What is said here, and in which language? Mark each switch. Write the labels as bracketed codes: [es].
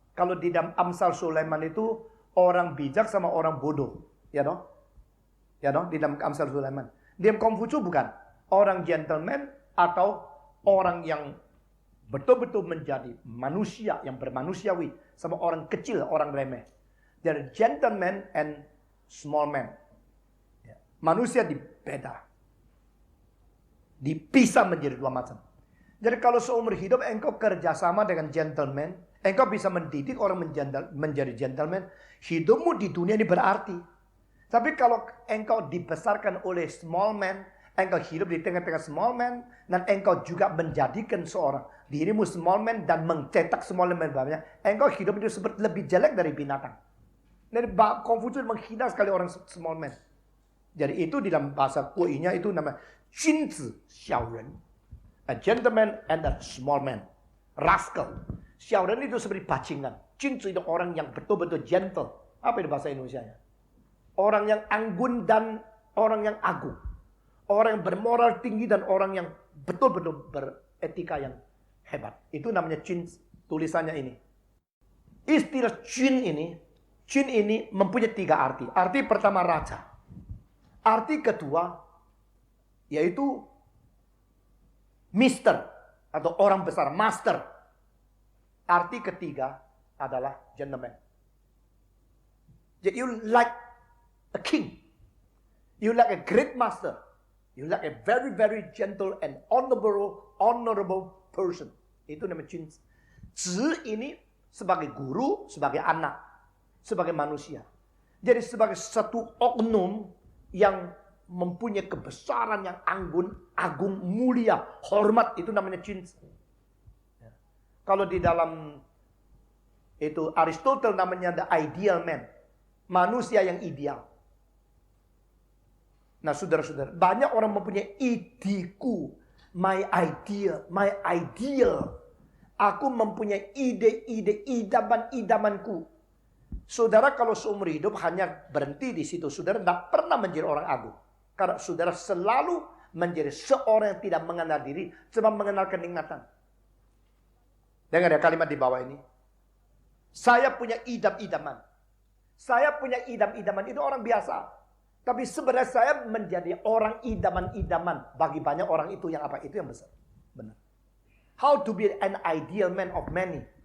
[id] Kalau di dalam Amsal Sulaiman itu, orang bijak sama orang bodoh. Ya dong? Ya dong, di dalam Amsal Sulaiman. Di dalam Kongfucu bukan. Orang gentleman atau orang yang betul-betul menjadi manusia yang bermanusiawi. Sama orang kecil, orang remeh. [en] Jadi gentleman and small man. [id] Manusia dibeda. Dipisah menjadi 2 macam. Jadi kalau seumur hidup engkau kerjasama dengan gentleman, engkau bisa mendidik orang menjadi gentleman, hidupmu di dunia ini berarti. Tapi kalau engkau dibesarkan oleh small man, engkau hidup di tengah-tengah small man, dan engkau juga menjadikan seorang dirimu small man dan mencetak small man banyak, engkau hidup itu seperti lebih jelek dari binatang. Jadi Konfusius menghina sekali orang small man. Jadi itu di dalam bahasa Kuinya itu namanya Junzi Xiaoren. [en] A gentleman and a small man. [id] Rascal. Xiaoren itu seperti bajingan. Junzi itu orang yang betul-betul gentle. Apa itu bahasa Indonesianya? Orang yang anggun dan orang yang agung. Orang yang bermoral tinggi dan orang yang betul-betul beretika yang hebat. Itu namanya Jin, tulisannya ini. Istilah Jin ini mempunyai 3 arti. Arti pertama raja. Arti kedua yaitu Mister atau orang besar, master. Arti ketiga adalah gentleman. Jadi [en] you like a king. You like a great master. You like a very, very gentle and honorable person. [id] Itu namanya jin. Zi ini sebagai guru, sebagai anak, sebagai manusia. Jadi sebagai satu oknum yang mempunyai kebesaran yang agung, mulia, hormat, itu namanya jin. Kalau di dalam itu Aristotle namanya [en] the ideal man. [id] Manusia yang ideal. Nah, saudara-saudara, banyak orang mempunyai ideku, [en] my idea, my ideal. [id] Aku mempunyai ide-ide, idaman-idamanku. Saudara kalau seumur hidup hanya berhenti di situ, saudara tidak pernah menjadi orang agung. Karena saudara selalu menjadi seorang yang tidak mengenal diri, cuma mengenal kenikmatan. Dengar ya kalimat di bawah ini. Saya punya idam-idaman. Saya punya idam-idaman, itu orang biasa. Tapi sebenarnya saya menjadi orang idaman-idaman. Bagi banyak orang itu yang apa? Itu yang besar. Benar. [en] How to be an ideal man of many.